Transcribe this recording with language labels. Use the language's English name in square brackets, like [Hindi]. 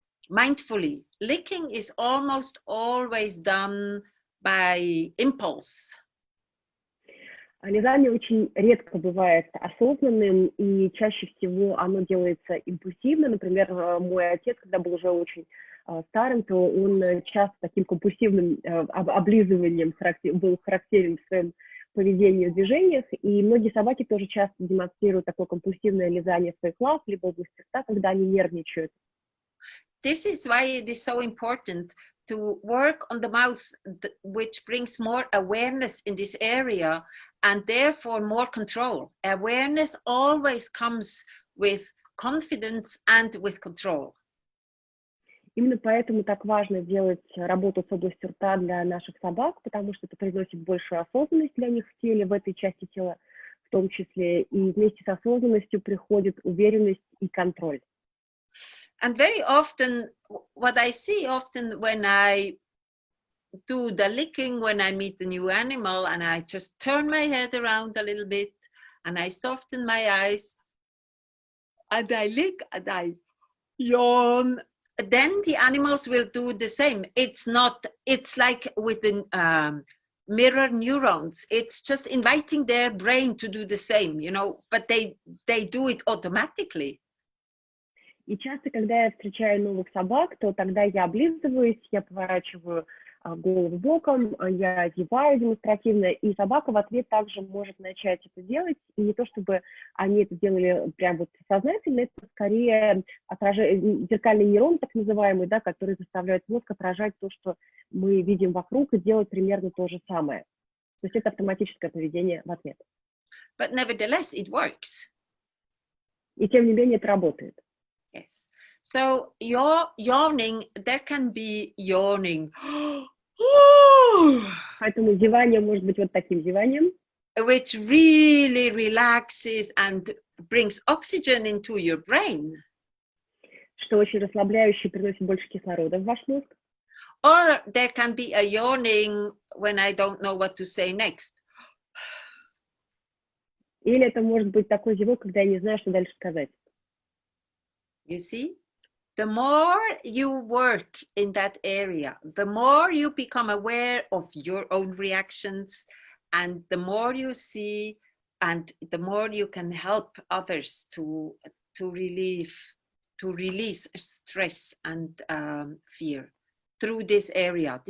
[English] mindfully. Licking is almost always done by impulse. [Russian] Лизание очень редко бывает осознанным, и чаще всего оно делается импульсивно. Например, мой отец, когда был уже очень старым, то он часто таким компульсивным облизыванием был характерен в своем поведении в движениях, и многие собаки тоже часто демонстрируют такое компульсивное лизание своих лап, либо области рта, когда они нервничают. [English] This is why it is so important to work on the mouth, which brings more awareness in this area and therefore more control. Awareness always comes with confidence and with control. [Russian] Именно поэтому так важно делать работу с областью рта для наших собак, потому что это приносит большую осознанность для них в теле, в этой части тела в том числе, и вместе с осознанностью приходит уверенность и контроль. [English] And very often, what I see often when I do the licking, when I meet a new animal, and I just turn my head around a little bit, and I soften my eyes, and I lick, and I yawn, then the animals will do the same. It's like with the mirror neurons. It's just inviting their brain to do the same, you know, but they do it automatically. [Russian] И часто, когда я встречаю новых собак, то тогда я облизываюсь, я поворачиваю голову боком, я зеваю демонстративно, и собака в ответ также может начать это делать. И не то, чтобы они это делали прям вот сознательно, это скорее зеркальный нейрон, так называемый, да, который заставляет мозг отражать то, что мы видим вокруг, и делать примерно то же самое. То есть это автоматическое поведение в ответ. [English] But nevertheless, it works. [Russian] И тем не менее это работает. [English] Yes. So yawning, there can be yawning. [Russian] Поэтому зевание может быть вот таким зеванием. [English] Which really relaxes and brings oxygen into your brain. [Russian] Что очень расслабляюще, приносит больше кислорода в ваш мозг. [English] Or there can be a yawning when I don't know what to say next. [Russian] Или это может быть такой зевок, когда я не знаю, что дальше сказать. [English] You see? The more you work in that area, the more you become aware of your own reactions, and the more you see, and the more you can help others to release stress and fear through this area.